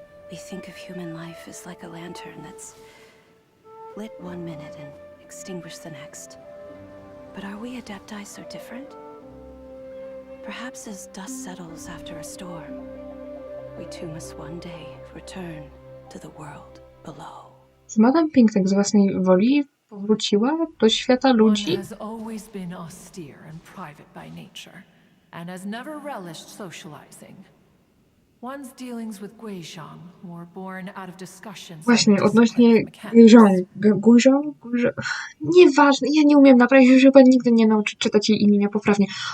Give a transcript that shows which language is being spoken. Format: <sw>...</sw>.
<en>We think of human life as like a lantern that's lit one minute and extinguished the next. But are we Adepti so different? Perhaps as dust settles after a storm, we too must one day return to the world below.</en> <pl>Czy Madame Pink tak z własnej woli powróciła do świata ludzi?</pl> <en>One has always been austere and private by nature, and has never relished socializing. One's dealings with Guizhong were born out of discussions.</en> <pl>Właśnie, odnośnie Guizhong? Nieważne, ja nie umiem naprawdę, już chyba nigdy nie nauczyć czytać jej imienia poprawnie.</pl>